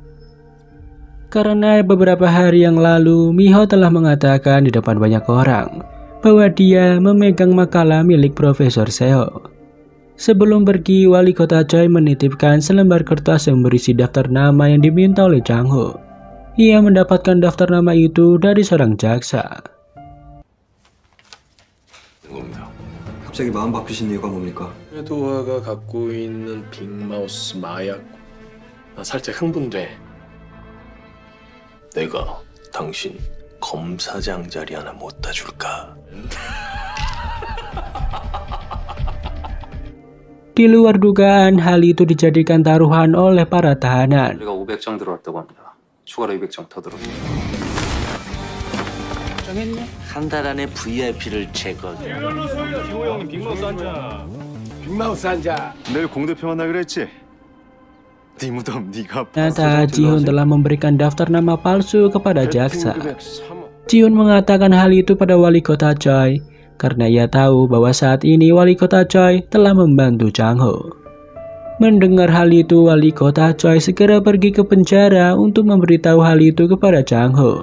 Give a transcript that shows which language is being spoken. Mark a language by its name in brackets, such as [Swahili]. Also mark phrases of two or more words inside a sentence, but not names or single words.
[Indonesian] Karena beberapa hari yang lalu, Mi-ho telah mengatakan di depan banyak orang bahwa dia memegang makalah milik Profesor Seo. Sebelum pergi, wali kota Choi menitipkan selembar kertas yang berisi daftar nama yang diminta oleh Chang-ho. Ia mendapatkan daftar nama itu dari seorang jaksa. [Korean] 갑자기 마음 바뀌신 이유가 뭡니까? 회도화가 갖고 있는 빅마우스 마약. 나 살짝 흥분돼. 내가 당신 검사장 자리 하나 못 따줄까? [Indonesian] Di luar dugaan, hal itu dijadikan taruhan oleh para tahanan. [Korean] 우리가 500장 들어왔다고 합니다. 추가로 200장 더 들어왔습니다. 한 달 안에 VIP를 제거. 내일 공대표 만나기로 했지? 네 무덤 네가 [Indonesian] Ternyata Ji-hoon telah memberikan daftar nama palsu kepada jaksa. Ji-hoon mengatakan hal itu pada wali kota Choi karena ia tahu bahwa saat ini wali kota Choi telah membantu Chang-ho. Mendengar hal itu, wali kota Choi segera pergi ke penjara untuk memberitahu hal itu kepada Chang-ho.